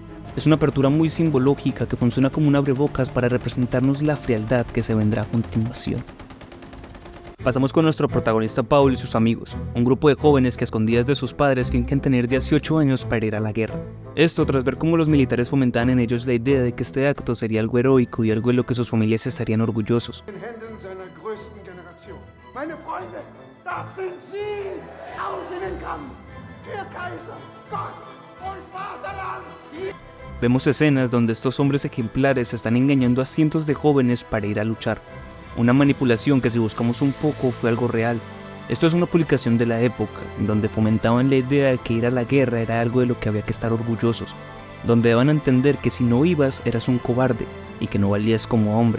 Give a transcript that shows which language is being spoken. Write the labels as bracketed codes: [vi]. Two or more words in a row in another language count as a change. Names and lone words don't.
[es] Es una apertura muy simbológica que funciona como un abrebocas para representarnos la frialdad que se vendrá a continuación. Pasamos con nuestro protagonista Paul y sus amigos, un grupo de jóvenes que a escondidas de sus padres fingen tener 18 años para ir a la guerra. Esto tras ver cómo los militares fomentaban en ellos la idea de que este acto sería algo heroico y algo de lo que sus familias estarían orgullosos. [de] Meine Freunde, das sind Sie! Aus in den Kampf! Für Kaiser, Gott und Vaterland! [es] Vemos escenas donde estos hombres ejemplares están engañando a cientos de jóvenes para ir a luchar. Una manipulación que si buscamos un poco fue algo real. Esto es una publicación de la época, en donde fomentaban la idea de que ir a la guerra era algo de lo que había que estar orgullosos, donde daban a entender que si no ibas eras un cobarde y que no valías como hombre.